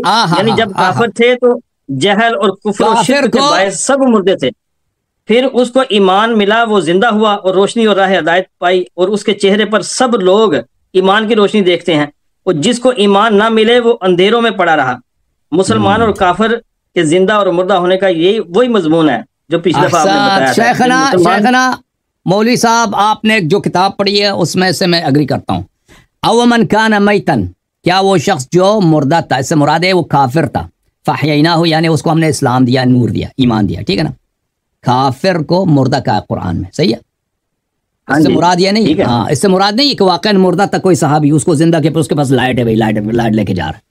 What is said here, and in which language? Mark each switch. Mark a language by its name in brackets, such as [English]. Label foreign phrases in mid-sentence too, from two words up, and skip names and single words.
[Urdu] یعنی جب کافر تھے تو جہل اور کفر و شرک کے باعث سب مردے تھے، پھر اس کو ایمان ملا، وہ زندہ ہوا اور روشنی اور راہ ہدایت پائی، اور اس کے چہرے پر سب لوگ ایمان کی روشنی دیکھتے ہیں. اور جس کو ایمان نہ ملے وہ اندھیروں میں پڑا رہا. مسلمان اور کافر کے زندہ اور مردہ ہونے کا یہی وہی مضمون ہے جو پچھلے دفعہ آپ نے بتایا تھا. شیخنا مولوی صاحب، آپ نے جو کتاب پڑھی ہے اس میں سے میں اگری کرتا ہوں. [Arabic] او من کان میتن، [Urdu] کیا وہ شخص جو مردہ تھا، اس سے مراد ہے وہ کافر تھا. فاحییناہ یعنی اس کو ہم نے اسلام دیا، نور دیا، ایمان دیا، ٹھیک ہے نا. کافر کو مردہ کہا قرآن میں، صحیح ہے. اس سے مراد یہ نہیں، ہاں اس سے مراد نہیں کہ واقعا مردہ تک کوئی صحابی اس کو زندہ کے اس کے پاس لائٹ ہے، بھائی لائٹ لے کے جا رہا ہے.